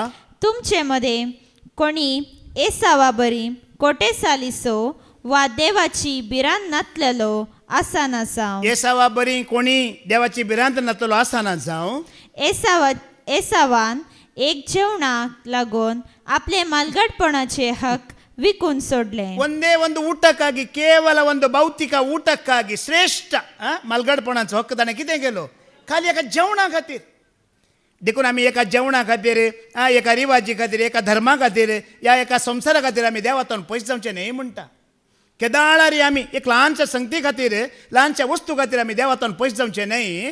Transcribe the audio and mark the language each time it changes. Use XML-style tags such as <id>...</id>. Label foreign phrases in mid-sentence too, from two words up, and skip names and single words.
<kok>तुमचे मदें कोणी एसावा बरी कोटेसालिसो वा देवाची भिरांत नातलेलो आसाना जावं. एसावा बरी कोणी देवाची भिरांत नातलो आसना जावं. एसावान एक जेवणाक लागून आपले मालगडपणाचे हक विकून सोडले.</kok> <kn>ಒಂದೇ ಒಂದು ಊಟಕ್ಕಾಗಿ ಕೇವಲ ಒಂದು ಭೌತಿಕ ಊಟಕ್ಕಾಗಿ ಶ್ರೇಷ್ಠ</kn> <kok>मालगडपणाचो हक्क ताणें कितें केलो खाली एका जेवणा खातीर. देखून आमी एका जेवणा खातीर एका रिवाजी खातीर एका धर्मा खातीर या एका संवसारा खातीर आमी देवातून पयस जावचें न्हय म्हणटा. केदाळारी आमी एक ल्हानशा संगती खातीर ल्हानशा वस्तू खातीर आमी देवातून पयस जावचें न्हय.</kok>